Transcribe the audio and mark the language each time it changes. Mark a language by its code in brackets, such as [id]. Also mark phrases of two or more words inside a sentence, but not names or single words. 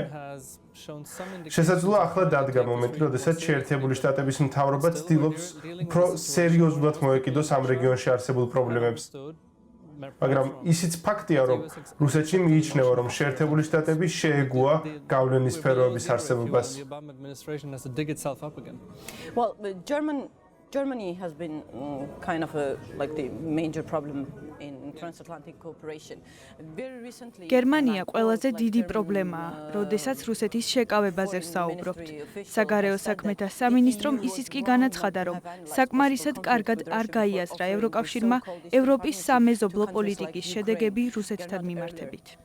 [ka] შესაძლოა ახლა დადგა მომენტი, როდესაც შეერთებული შტატების მთავრობა ცდილობს უფრო სერიოზულად მოეკიდოს ამ რეგიონში არსებულ პრობლემებს. მაგრამ ისიც ფაქტია, რომ რუსეთში მიიჩნევა, რომ შეერთებული შტატები შეეგუა გავლენის სფეროების არსებობას. [en] Germany has been kind of like the major problem in transatlantic cooperation. Very recently [ka] გერმანია ყველაზე დიდი პრობლემაა, როდესაც რუსეთის შეკავებაზე ვსაუბრობთ. საგარეო საქმეთა სამინისტრომ ისიც კი განაცხადა, რომ საკმარისად კარგად არ გაიაზრა ევროკავშირმა ევროპის სამეზობლო პოლიტიკის შედეგები რუსეთთან მიმართებით.